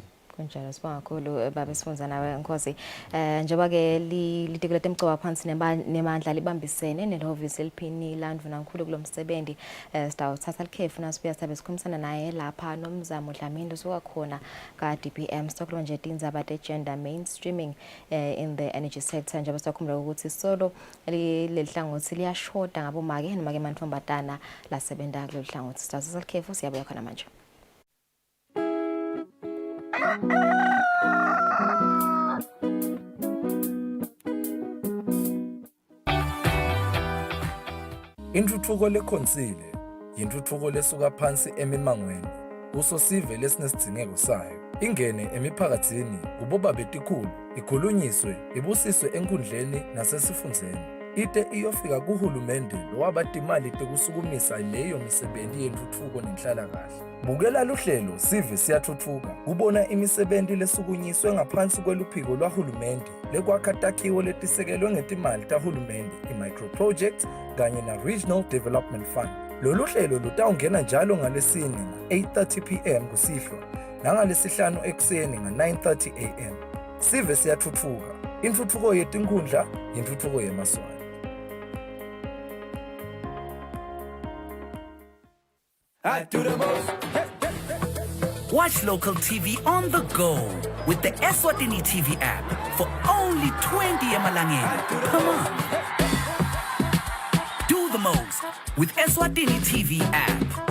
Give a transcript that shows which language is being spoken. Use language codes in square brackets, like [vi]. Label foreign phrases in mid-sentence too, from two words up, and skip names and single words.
[ss] kunjalo sibonga kakhulu baba sifunza nawe Nkosi njengoba ke litiko letemcebo phansi nemandla libambisene nehovisi eliphini landvuna kakhulu kulomsebenzi sitawuthatha likhefu nasibuya sibe sikhulumisana naye lapha nomzamo Dlamini usuka khona ka DPM sizokhuluma nje tindzaba te [en] gender mainstreaming in the energy sector [ss] njengoba sikhuluma ukuthi solo lelihlangothi liyashoda ngabomake noma ke mantfombatana lasebenta kulolu hlangothi sitawuthatha likhefu siyabuya khona manje. Intuthuko lekhonsile yintuthuko lesuka phansi emimangweni usosive lesinesidingeko sayo ingene emiphakathini kuboba betikhulu ikhulunyiswe ibusiswe enkundleni nasesifundzeni ite iyofika kuhulumende lowabatimali tekusukumisa leyo misebenzi yentuthuko nenhlalakahle. Bukela luhlelo sive siyathuthuka kubona imisebenzi lesukunyiswe ngaphansi kweluphiko lwahulumende lekwakha takhiwo letisekelwe ngetimali tahulumende i- [en] micro projects [ss] kanye na Regional Development Fund. Lolu hlelo lutawungena njalo ngalesine nga-8:30 PM kusihlwa nangalesihlanu ekuseni nga-9:30 AM. Sive siyathuthuka. Intuthuko yetinkhundla yintuthuko yemaswali. [en] I do the most. Watch local TV on the go with the Eswatini TV app for only 20 emalangeni per month. Do the most with Eswatini TV app.